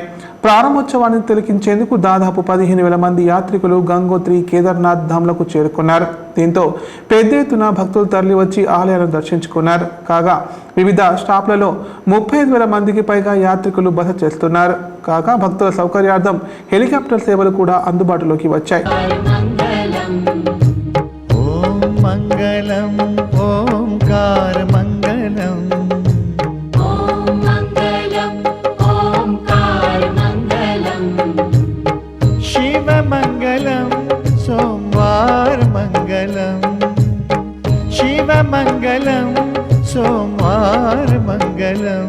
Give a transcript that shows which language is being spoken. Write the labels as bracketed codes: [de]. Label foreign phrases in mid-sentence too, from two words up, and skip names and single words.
[te] ప్రారంభోత్సవాన్ని తిలకించేందుకు దాదాపు 15,000 మంది యాత్రికులు గంగోత్రి, కేదార్నాథ్ ధామ్లకు చేరుకున్నారు. దీంతో పెద్ద ఎత్తున భక్తులు తరలివచ్చి ఆలయాలను దర్శించుకున్నారు. కాగా వివిధ స్టాప్లలో 35,000 మందికి పైగా యాత్రికులు బస చేస్తున్నారు. కాగా భక్తుల సౌకర్యార్థం హెలికాప్టర్ సేవలు కూడా అందుబాటులోకి వచ్చాయి. [sa] मंगलम ओंकार मंगलम ओम मंगलम ओंकार मंगलम शिव मंगलम सोमवार मंगलम शिव मंगलम सोमवार मंगलम